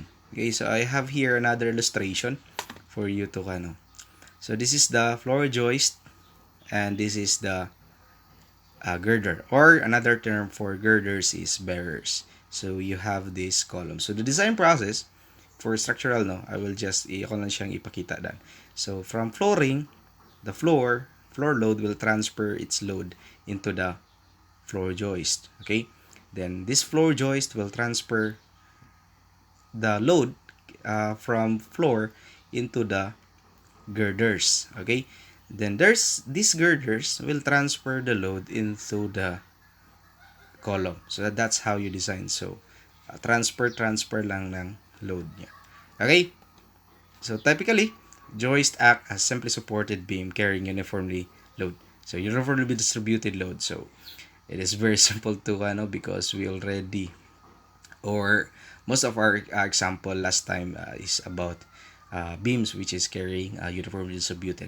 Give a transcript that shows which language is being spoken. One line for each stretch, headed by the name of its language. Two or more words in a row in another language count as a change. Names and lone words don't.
English: Okay, so I have here another illustration for you to So this is the floor joist, and this is the girder, or another term for girders is bearers. So you have this column. So the design process for structural, no, I will just
Filipino: ako lang siyang ipakita dan.
English: So from flooring, the floor load will transfer its load into the floor joist. Okay, then this floor joist will transfer the load from floor into the girders. Okay, then there's these girders will transfer the load into the column. So that's how you design. So transfer
Filipino: lang ng
English: load niya. Okay, so typically joist act as simply supported beam carrying uniformly load. So uniformly distributed load. So it is very simple to because we already, or most of our example last time is about beams which is carrying uniformly distributed.